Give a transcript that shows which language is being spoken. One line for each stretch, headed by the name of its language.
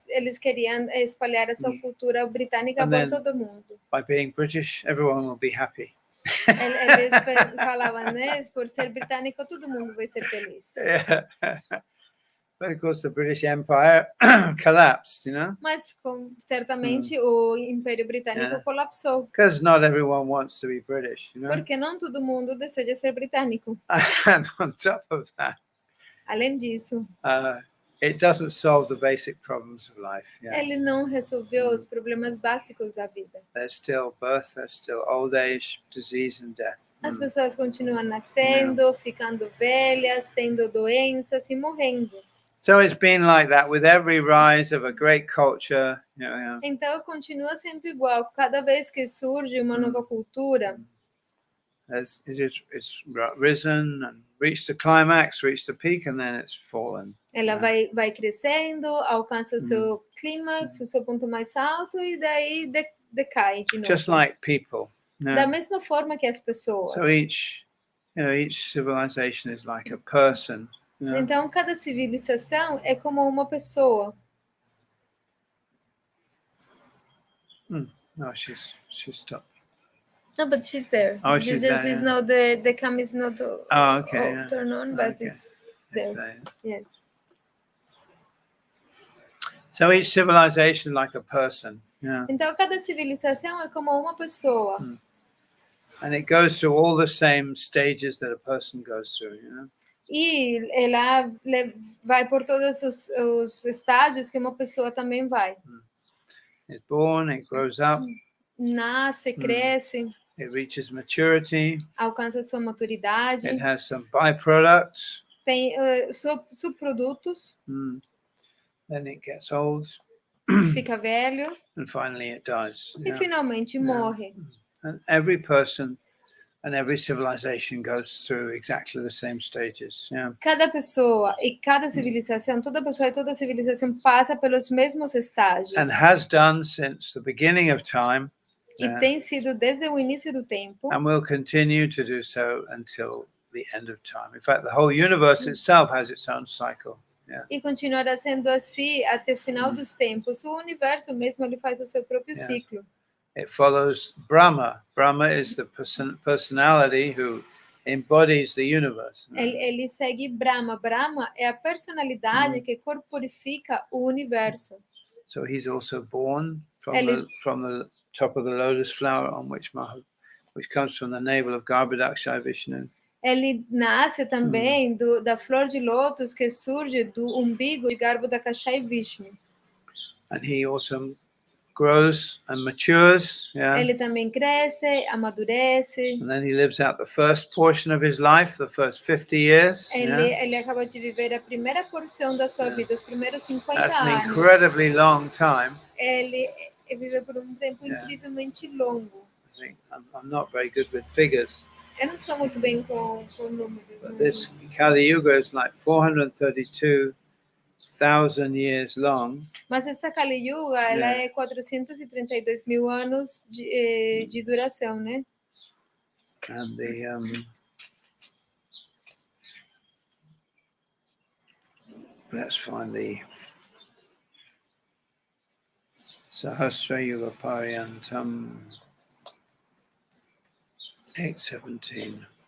Portuguese: Eles queriam espalhar a sua cultura britânica por todo mundo.
English: By being British, everyone will be happy.
Portuguese: Eles falavam, né? Por ser britânico, todo mundo vai ser feliz.
English: But of course, the British Empire collapsed, you know.
Portuguese: Mas certamente o Império Britânico colapsou.
English: Because not everyone wants to be British, you know.
Portuguese: Porque não todo mundo deseja ser britânico.
English: And on top of that,
Portuguese: além disso,
English: it doesn't solve the basic problems of life. Yeah.
Portuguese: Ele não resolveu os problemas básicos da vida.
English: There's still birth, there's still old age, disease and death.
Portuguese: As pessoas continuam nascendo, ficando velhas, tendo doenças e morrendo.
English: So it's been like that with every rise of a great culture.
Portuguese: Então continua sendo igual. Cada vez que surge uma nova cultura,
English: As it's risen and reached the climax, reached the peak, and then it's fallen.
Portuguese: ela vai crescendo, alcança o seu clímax, o seu ponto mais alto e daí decai de novo.
English: Just like people.
Portuguese: Da mesma forma que as pessoas.
English: So each civilization is like a person.
Portuguese: Então cada civilização é como uma pessoa.
English: No, she's stopped. No, but she's there. Oh, she's there. Is now the cam is not turn on, but it's there. Yes. So each civilization is like a person.
Portuguese: Então cada civilização é como uma pessoa.
English: And it goes through all the same stages that a person goes through,
Portuguese: E ela vai por todos os estágios que uma pessoa também vai.
English: It's born, it grows up.
Portuguese: Nasce, cresce.
English: It reaches maturity.
Portuguese: Alcança sua maturidade.
English: It has some byproducts.
Portuguese: Tem subprodutos.
English: Then it gets old.
Portuguese: Fica velho.
English: And finally it dies.
Portuguese: E finalmente morre.
English: And every person and every civilization goes through exactly the same stages.
Portuguese: Cada pessoa e cada civilização, toda pessoa e toda civilização passa pelos mesmos estágios.
English: And has done since the beginning of time.
Portuguese: E tem sido desde o início do tempo.
English: And will continue to do so until the end of time. In fact, the whole universe itself has its own cycle.
Portuguese: E continuará sendo assim até o final dos tempos. O universo mesmo ele faz o seu próprio ciclo.
English: It follows Brahma. Brahma is the personality who embodies the universe.
Portuguese: Ele segue Brahma. Brahma é a personalidade que corporifica o universo.
English: So he's also born from the top of the lotus flower on which comes from the navel of Garbhodakshay Vishnu.
Portuguese: Ele nasce também da flor de lótus que surge do umbigo de Garbhodakshay Vishnu.
English: And he also grows and matures.
Portuguese: Ele também cresce, amadurece.
English: And then he lives out the first portion of his life, the first 50 years.
Portuguese: Ele acaba de viver a primeira porção da sua vida, os primeiros 50
English: That's
Portuguese: anos.
English: an incredibly long time.
Portuguese: Ele vive por tempo incrivelmente longo.
English: I'm not very good with figures.
Portuguese: Eu não sou muito bem com números.
English: But this Kali Yuga is like 432,000 years long.
Portuguese: Mas essa Kali Yuga, ela é 432 mil anos de duração, né?
English: And let's find the Sahasra Yuga Paryantam 817.